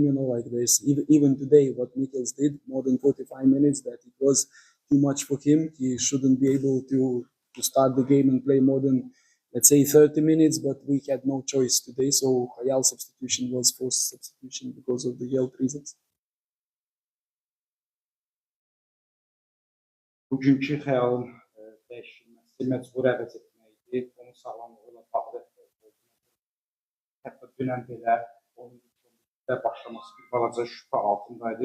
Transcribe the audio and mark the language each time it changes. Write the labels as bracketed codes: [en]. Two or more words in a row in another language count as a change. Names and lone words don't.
[en] There's even today what Mikkels did, more than 45 minutes, that it was too much for him. He shouldn't be able to start the game and play more than, let's say, 30 minutes, but we had no choice today, so Hayal substitution was forced substitution because of the health reasons. [az] Bugünkü Xəyalın dəyişilməsi məcbur əvəz etməkdir. Onun sağlamlığıyla bağlı. Hətta dünən belə onun başlaması bir balaca şübhə altındaydı.